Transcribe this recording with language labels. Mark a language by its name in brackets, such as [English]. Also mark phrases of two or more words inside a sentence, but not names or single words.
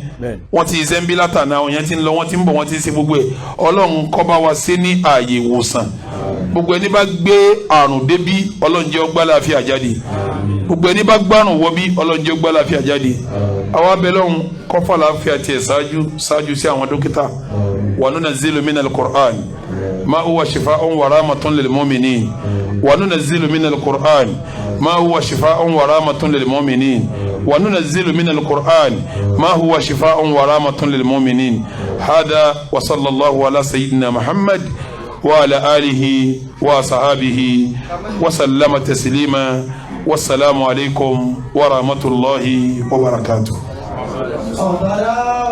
[Yoruba] wọ́n ti ṣe ń bí látàná àwọn èèyàn ti ń lọ wọ́n ti ń bọ̀ wọ́n ti ń ṣe gbogbo ẹ̀ Ọlọ́run kó bá wa ṣe ní ààyè ìwòsàn gbogbo ẹni bá gbé àrùn débí Ọlọ́run jẹ́ ó gbà láàfíà jáde gbogbo ẹni bá gbárùn wọ bí Ọlọ́run jẹ́ ó gbà láàfíà jáde àwọn abẹ́lọ́hún kọ́fà láàfíà tiẹ̀ ṣáájú sí àwọn dókítà wa [Arabic] ننزل من القرآن ما هو شفاء ورحمة للمؤمنين وننزل من القرآن ما هو شفاء ورحمة للمؤمنين وننزل من القرآن ما هو شفاء ورحمة للمؤمنين هذا وصلى الله على سيدنا محمد وعلى آله وصحابه وسلم تسليما والسلام عليكم ورحمة الله وبركاته.